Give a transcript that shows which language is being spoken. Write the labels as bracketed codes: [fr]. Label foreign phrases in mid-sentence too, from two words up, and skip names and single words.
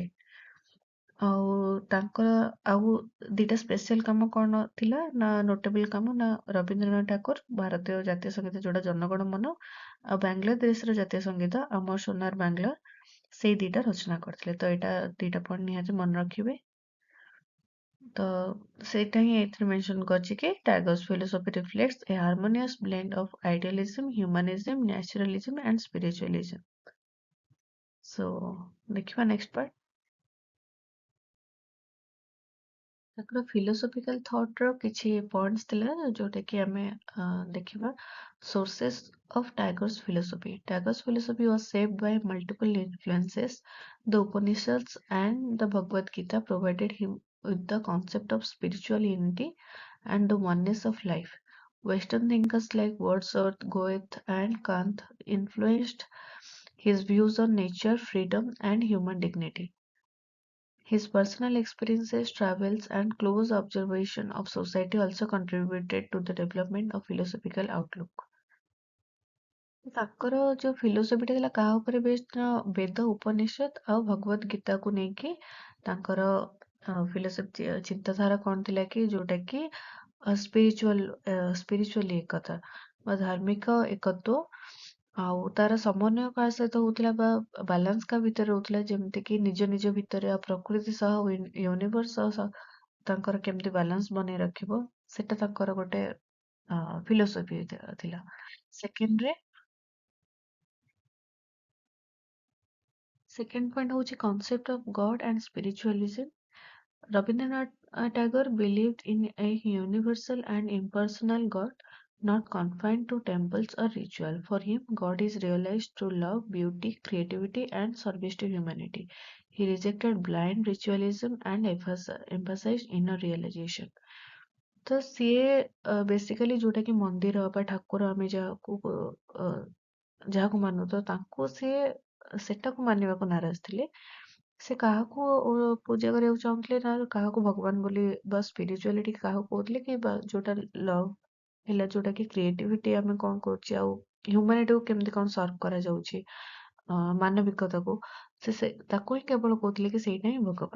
[or] ଆଉ ତାଙ୍କର ଆଉ ଦିଟା ସ୍ପେଶାଲ କାମ କଣ ଥିଲା ନା ନୋଟେବଲ କାମ ନା ରବୀନ୍ଦ୍ରନାଥ ଠାକୁର ଭାରତୀୟ ଜାତୀୟ ସଙ୍ଗୀତ ଯୋଉଟା ଜନଗଣ ମନ ଆଉ ବାଂଲାଦେଶର ଜାତୀୟ ସଙ୍ଗୀତ ଆମର ସୋନାର ବାଂଲା ସେଇ ଦିଟା ରଚନା କରିଥିଲେ। ତ ଏଇଟା ଦିଟା ପଏଣ୍ଟ ନିହାତି ମନେ ରଖିବେ। ତ ସେଇଟା ହିଁ ଏଥିରେ ମେନସନ କରିଛି କି ଟାଗୋର୍ସ [en] philosophy reflects a harmonious blend of idealism, humanism, naturalism and spiritualism. So ଦେଖିବା next part. [or] ତାଙ୍କର [en] philosophical thought [or] ର କିଛି points ଥିଲା ଯୋଉଟା କି ଆମେ ଦେଖିବା। [en] Sources of Tagore's philosophy. Tagore's philosophy was shaped by multiple influences. The Upanishads and the Bhagavad Gita provided him with the concept of spiritual unity and the oneness of life. Western thinkers like Wordsworth, Goethe, and Kant influenced his views on nature, freedom, and human dignity. His personal experiences, travels, and close observation of society also contributed to the development of philosophical outlook. [or] ତାଙ୍କର ଯୋଉ ଫିଲୋସଫିଟା ଥିଲା କାହା ଉପରେ ବେସ୍ଡ ନା ବେଦ, ଉପନିଷଦ ଆଉ ଭଗବତ ଗୀତାକୁ ନେଇକି ତାଙ୍କର ଫିଲୋସଫି ଚିନ୍ତାଧାରା କଣ ଥିଲା କି ଯୋଉଟା କି ସ୍ପିରିଚୁଆଲି ଏକତା ବା ଧାର୍ମିକ ଏକତ୍व ଆଉ ତାର ସମନ୍ୱୟ କାହା ସହିତ ହଉଥିଲା ବା ବାଲାନ୍ସ କାହା ଭିତରେ ରହୁଥିଲା ଯେମିତି କି ନିଜ ନିଜ ଭିତରେ ଆଉ ପ୍ରକୃତି ସହ ୟୁନିଭର୍ସ ସହ ତାଙ୍କର କେମିତି ବାଲାନ୍ସ ବନେଇ ରଖିବ ସେଟା ତାଙ୍କର ଗୋଟେ ଫିଲୋସଫି ଥିଲା। ସେକେଣ୍ଡ ପଏଣ୍ଟ ହଉଛି [en] concept of God and spiritualism. Rabindranath Tagore believed in a universal and impersonal God, not confined to temples or ritual. For him, God is realized through love, beauty, creativity, and service to humanity. He rejected blind ritualism and emphasized inner realization. [or] ତ ସିଏ ବେସିକାଲି ଯୋଉଟା କି ମନ୍ଦିର ବା ଠାକୁର ଆମେ ଯାହାକୁ ମାନୁ ତ ତାଙ୍କୁ ସିଏ ସେଟାକୁ ମାନିବାକୁ ନାରାଜ ଥିଲେ। ସେ କାହାକୁ ପୂଜା କରିବାକୁ ଚାହୁଁଥିଲେ ନା କାହାକୁ ଭଗବାନ ବୋଲି ବା ସ୍ପିରିଚୁଆଲିଟି କାହାକୁ କହୁଥିଲେ କି ବା ଯୋଉଟା ଲଭ୍ ହେଲା ଯୋଉଟା କି କ୍ରିଏଟିଭିଟି ଆମେ କଣ କରୁଛେ ଆଉ ହ୍ୟୁମାନିଟିକୁ କେମିତି କଣ ସର୍ଭ କରାଯାଉଛି ମାନବିକତାକୁ ସେ ତାକୁ ହିଁ କେବଳ କହୁଥିଲେ କି ସେଇଟା ହିଁ ଭଗବାନ।